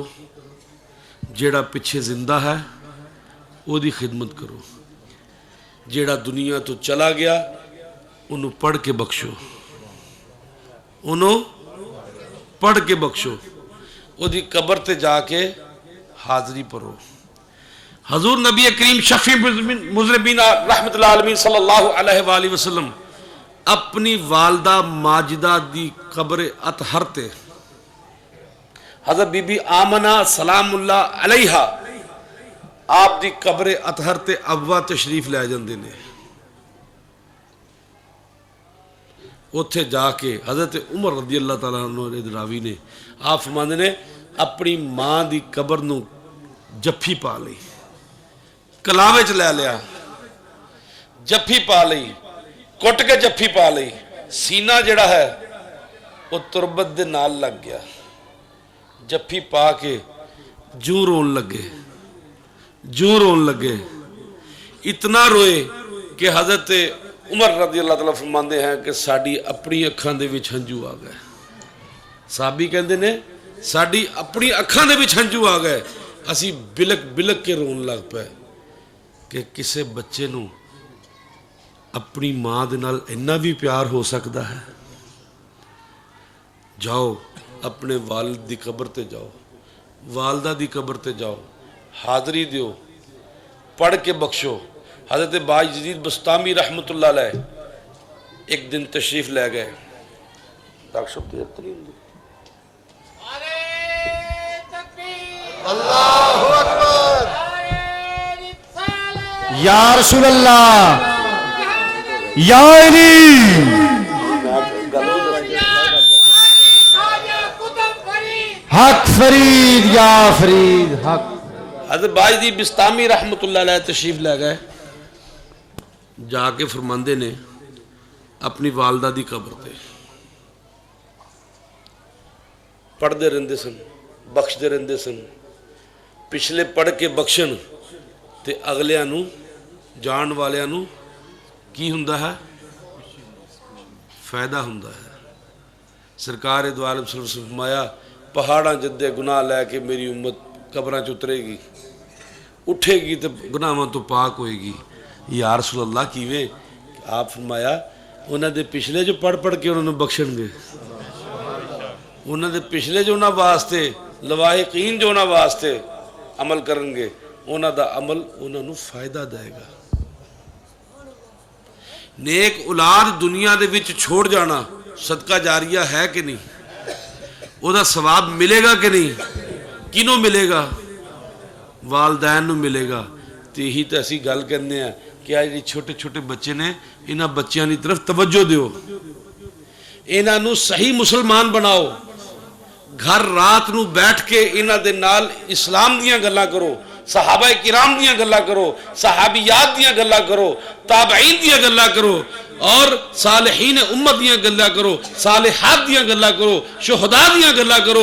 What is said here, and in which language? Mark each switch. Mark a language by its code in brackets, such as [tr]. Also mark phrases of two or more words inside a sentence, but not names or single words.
[pa] جیڑا پچھے زندہ ہے اسکی خدمت کرو، جیڑا دنیا تو چلا گیا انہوں نے پڑھ کے بخشو، انہوں نے پڑھ کے بخشو، اسکی قبر تے جاکے حاضری پڑھو. حضور نبی کریم شفیع مذنبین [ar] رحمة الله عليه صلى الله عليه وسلم [pa] اپنی والدہ ماجدہ دی قبر اطہر تے حضرت بی بی آمنہ [ar] سلام الله عليها [pa] آپ دی قبر اطہر تے اوا تشریف لے جاندے نے. اتھے جاکے حضرت عمر [ar] رضي الله تعالى عنه [pa] راوی نے آپ فرماندے نے اپنی ماں دی قبر نوں جپھی پا لئی، کلاوے چ لے لیا، جپھی پا لئی، کٹ کے جپھی پا لئی. سینہ جیہڑا ہے وہ تربت دے نال لگ گیا. جپھی پا کے جوں رون لگے، جوں رون لگے. اتنا روئے کہ حضرت عمر [ar] رضي الله تعالى [pa] فرماندے ہیں کہ ساڈی اپنی اکھاں دے وچ ہنجھو آ گئے. صحابی کہندے نے ساڈی اپنی اکھاں دے وچ ہنجھو آ گئے. اسی بلک بلک کے رون لگ پئے کہ کسی بچے نوں اپنی ماں دے نال اینا بھی پیار ہو سکتا ہے. جاؤ اپنے والد دی قبر تے جاؤ، والدہ دی قبر تے جاؤ، حاضری دیو، پڑھ کے بخشو. حضرت بایزید بسطامی [ar] رحمة الله عليه [pa] اک دن تشریف لے گئے. [ar] الله أكبر. يا رسول الله، يا علي حق فريد، يا فريد حق. [pa] حضرت بایزید بسطامی [ar] رحمة الله عليه [pa] تشریف لے گئے. جاکے فرماندے نے اپنی والدہ دی قبر تے پڑھتے رہندے سن، بخشتے رہندے سن. پچھلے پڑھ کے بخشن تے اگلیاں نوں جان والیاں نوں کی ہندا ہے? فائدہ ہندا ہے. سرکار دو عالم [ar] صلى الله عليه وسلم [pa] فرمایا پہاڑاں جڈے گناہ لیکے میری امت قبراں چ اترے گی، اٹھے گی تو گناہاں تو پاک ہوئے گی. [ar] يا رسول الله [pa] کیویں? آپ فرمایا انہاں دے پچھلے جو پڑھ پڑھ کے انہوں نے بخشن گے، انہاں دے پچھلے جو انہاں واسطے لواحقین جو انہاں واسطے عمل کرن گے، انہاں دا عمل انہاں نوں فائدہ دے گا. نیک اولاد دنیا دے وچ چھوڑ جانا صدقہ جاریہ ہے کہ نہیں? اوہدا ثواب ملے گا کہ نہیں? کنوں ملے گا؟ والدین نوں ملے گا. تو یہی تو اسی گل کرنے ہیں کہ اج یہ چھوٹے چھوٹے بچے نے، انہاں بچوں کی طرف توجہ دیو، انہاں نوں صحیح مسلمان بناؤ. گھر رات نوں بیٹھ کے انہاں دے نال اسلام دیاں گلاں کرو، صحابہ کرام دیاں گلاں کرو، صحابیات دیاں گلاں کرو، تابعین دیاں گلاں کرو اور صالحین امت دیاں گلاں کرو، صالحات دیاں گلاں کرو، شہدا دیاں گلاں کرو.